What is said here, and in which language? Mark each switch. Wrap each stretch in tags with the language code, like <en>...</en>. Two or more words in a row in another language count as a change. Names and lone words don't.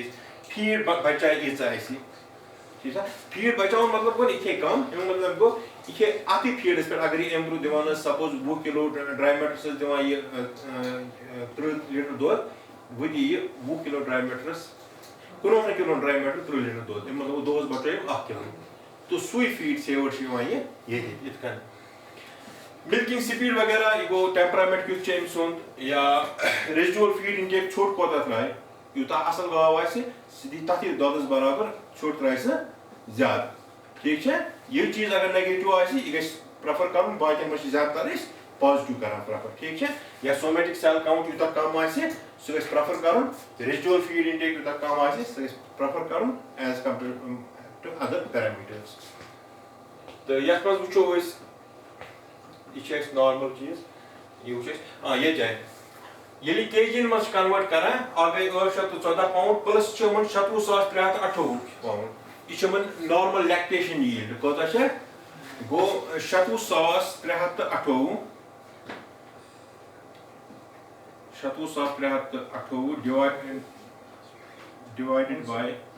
<ks>فیٖڈ بچایہِ ییٖژاہ اَسہِ ٹھیٖک چھا فیٖڈ بچاوُن مطلب گوٚو یہِ کھیٚیہِ کم امیُک مطلب گوٚو یہِ کھیٚیہِ اَتھٕے فیٖڈس پٮ۪ٹھ اگر یہِ امہِ برونٛہہ دِوان ٲس سپوز 20 کلو</ks> <en>dry matters</en> <ks>ٲس دِوان یہِ 30 لیٹر دۄد وۄنۍ دِیہِ یہِ 20 کلو</ks> <en>dry matters</en> <ks>19 کلو</ks> <en>dry matter</en> <ks>30 لیٹر دۄد امیُک مطلب دۄہس بچٲیِو 1 کلو تو سُے</ks> <en>feed saver</en> <ks>چھُ یِوان یہِ ییٚتہِ یِتھ کٔنۍ.</ks> <en>milking speed</en> <ks>وغیرہ یہ گوٚو ٹیمپرامنٹ کیُتھ چھُ أمۍ سُنٛد یا</ks> <en>residual feed intake</en> <ks>ژھوٚٹ کوتاہ ترٛایہِ یوٗتاہ اصل گاو آسہِ سُہ دی تتھٕے دۄدس برابر ژھوٚٹ ترٛایہِ سُہ زیادٕ ٹھیک چھا. یہ چیز اگر نیگیٹو آسہِ یہِ گژھِ پریفر کرُن باقین منٛز چھِ زیادٕ تر أسۍ پازٹِو کران پریفر ٹھیک چھا. یا</ks> <en>somatic cell count</en> <ks>یوٗتاہ کم آسہِ سُہ گژھِ پریفر کرُن</ks> <en>residual feed intake</en> <ks>یوٗتاہ کم آسہِ سُہ گژھِ پریفر کرُن</ks> <en>as compared to other parameters.</en> <ks>تہٕ یتھ منٛز وٕچھو أسۍ یہ چھِ اَسہِ نارمل چیٖز یہِ وٕچھ اَسہِ ییٚتہِ آیہِ ییٚلہِ یہِ کے جی یَن منٛز چھِ کنوٲٹ کران اکھ گٔے 814 پاؤنڈ پلس چھِ یِمن 27,328 پاؤنڈ یہ چھِ یِمن</ks> <en>normal lactation yield</en> <ks>کوتاہ چھِ گوٚو 27,328</ks> <en>divided by</en>